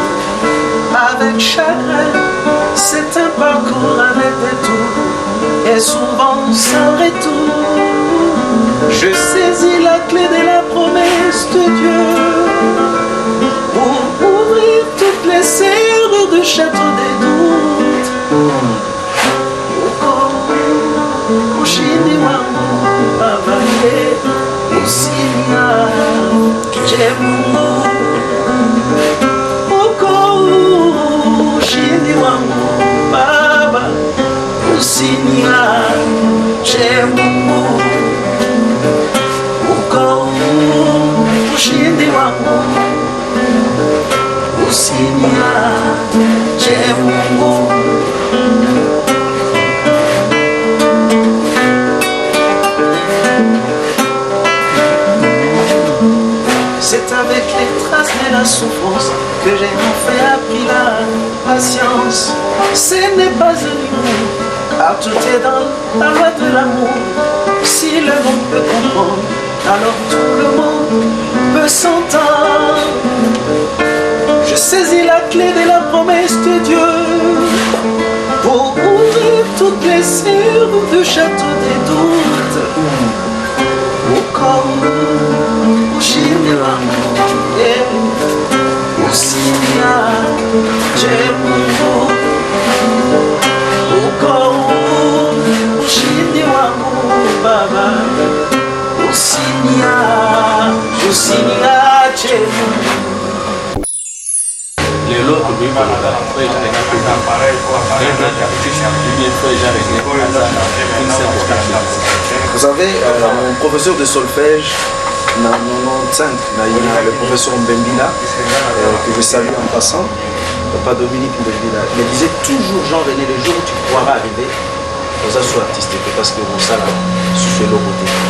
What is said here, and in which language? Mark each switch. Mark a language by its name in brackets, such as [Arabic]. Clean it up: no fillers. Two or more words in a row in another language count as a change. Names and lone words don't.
[French] Avec chagrin, c'est un parcours avec détours et souvent sans retour. Je saisis la clé de la promesse de Dieu pour ouvrir toutes les serrures du château des doutes. [Swahili] Ushindi wangu Baba usinia Mungu ushindi wangu Baba usinia Mungu ushindi wangu usiniache Mungu. [French] C'est avec les traces de la souffrance que j'ai enfin appris la patience. Ce n'est pas un humour, car tout est dans la loi de l'amour. Si le monde peut comprendre, alors tout le monde peut s'entendre. Je saisis la clé de la promesse de Dieu pour ouvrir toutes les serrures du château des doutes. [Swahili] Comme ushindi wangu usinia Mungu ushindi wangu Baba usiniache [Lingala] lelo tobima na feuille [French] Vous savez, mon professeur de solfège, en 95, le professeur Mbembila, que je salue en passant, Papa Dominique Mbembila, me disait toujours, Jean-René, le jour où tu pourras arriver, aux assos artistiques, parce que vous savez, sur le côté.